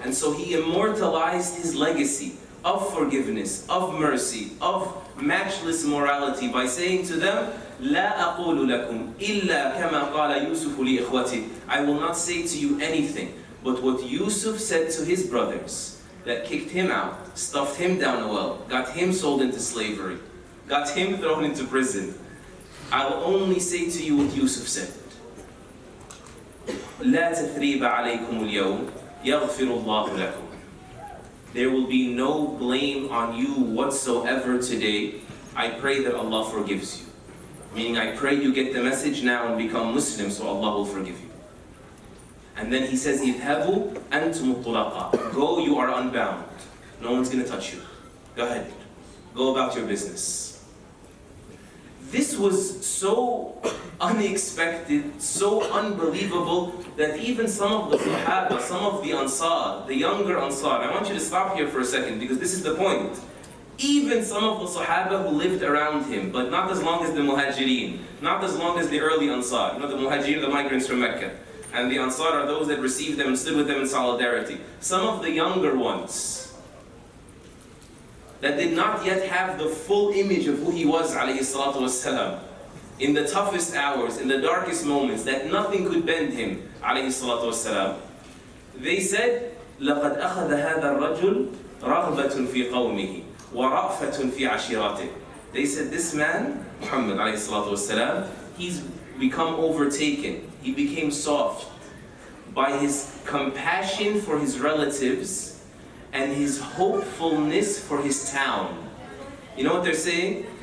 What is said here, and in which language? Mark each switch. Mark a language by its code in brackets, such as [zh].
[en] And so he immortalized his legacy of forgiveness, of mercy, of matchless morality by saying to them, [ar] لا أقول لكم إلا كما قال يوسف لإخوته. [en] I will not say to you anything but what Yusuf said to his brothers that kicked him out, stuffed him down a well, got him sold into slavery, got him thrown into prison. I will only say to you what Yusuf said. [ar] لا تثريب عليكم اليوم يغفر الله لكم. [en] There will be no blame on you whatsoever today. I pray that Allah forgives you. Meaning, I pray you get the message now and become Muslim, so Allah will forgive you. And then he says, [ar] اذهبوا أنتم الطلقاء. [en] Go, you are unbound. No one's going to touch you. Go ahead. Go about your business. This was so unexpected, so unbelievable, that even some of the Sahaba, some of the Ansar, the younger Ansar, I want you to stop here for a second because this is the point. Even some of the Sahaba who lived around him, but not as long as the Muhajirin, not as long as the early Ansar. You know, the Muhajirin are the migrants from Mecca, and the Ansar are those that received them and stood with them in solidarity. Some of the younger ones that did not yet have the full image of who he was, alayhi salatu wassalam, in the toughest hours, in the darkest moments, that nothing could bend him, alayhi salatu wassalam. They said, [ar] لَقَدْ أَخَذَ هَذَا الرَّجُلُ رَغْبَةٌ فِي قَوْمِهِ وَرَأْفَةٌ فِي عَشِيرَتِهِ. [en] They said, this man, Muhammad alayhi salatu wassalam, he's become overtaken. He became soft by his compassion for his relatives and his hopefulness for his town. You know what they're saying?